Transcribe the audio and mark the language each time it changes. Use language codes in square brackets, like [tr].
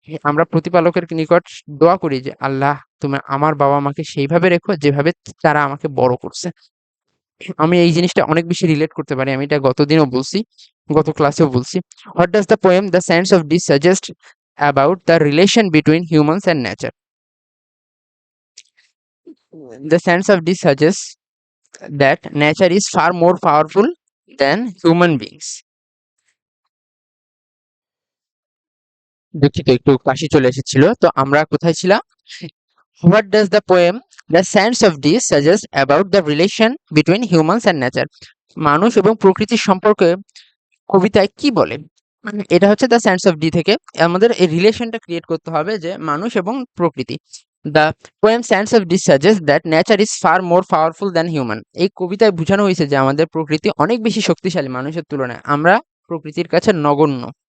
[bn] আমরা প্রতিপালকের নিকট দোয়া করি যে আল্লাহ, তুমি আমার বাবা মাকে সেইভাবে রেখো যেভাবে তারা আমাকে বড় করছে। আমি এই জিনিসটা অনেক বেশি রিলেট করতে পারি, আমি এটা গতদিনও বলছি, গত ক্লাসেও বলছি। [en] What does the poem the science of this suggest about the relation between humans and nature? The sense of this suggests that nature is far more powerful than human beings. [bn] দুঃখিত, একটু কাশি চলে এসেছিল। তো আমরা কোথায় ছিলাম? [en] What does the poem The Sense of This suggest about the relation between humans and nature? [bn] মানুষ এবং প্রকৃতির সম্পর্কে কবিতায় কি বলে? মানে এটা হচ্ছে দ্য সেন্স অফ ডি থেকে আমাদের এই রিলেশনটা ক্রিয়েট করতে হবে যে মানুষ এবং প্রকৃতি। [en] The poem sense of the suggest that nature is far more powerful than human. [bn] এই কবিতায় বোঝানো হয়েছে যে আমাদের প্রকৃতি অনেক বেশি শক্তিশালী মানুষের তুলনায়, আমরা প্রকৃতির কাছে নগণ্য।